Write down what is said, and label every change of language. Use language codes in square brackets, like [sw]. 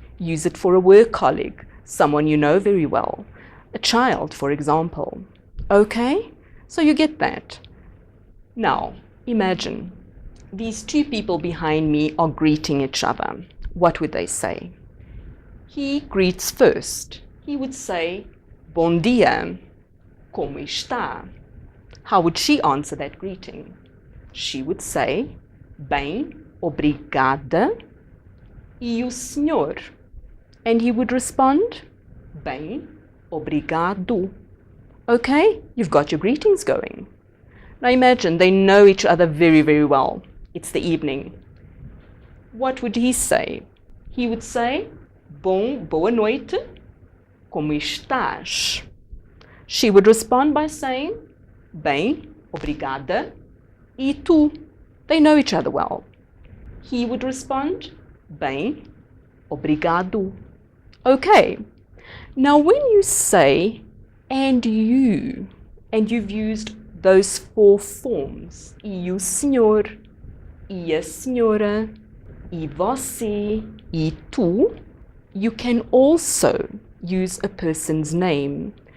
[en] Use it for a work colleague, someone you know very well. A child, for example. Okay? So you get that. Now, imagine these 2 people behind me are greeting each other. What would they say? He greets first. He would say, [pt] bom dia, como está? [en] How would she answer that greeting? She would say, [pt] bem, obrigada, e o senhor? [en] And he would respond, [pt] bem, obrigado. [en] Okay, you've got your greetings going. Now imagine they know each other very, very well. It's the evening. What would he say? He would say, [pt] boa noite, como estás? [en] She would respond by saying, [pt] bem, obrigada, e tu? [en] They know each other well. He would respond, [pt] bem, obrigado. [en] Okay. Now when you say, and you, and you've used those 4 forms, [pt] e o senhor, e a senhora, e você, e tu, [en] you can also use a person's name.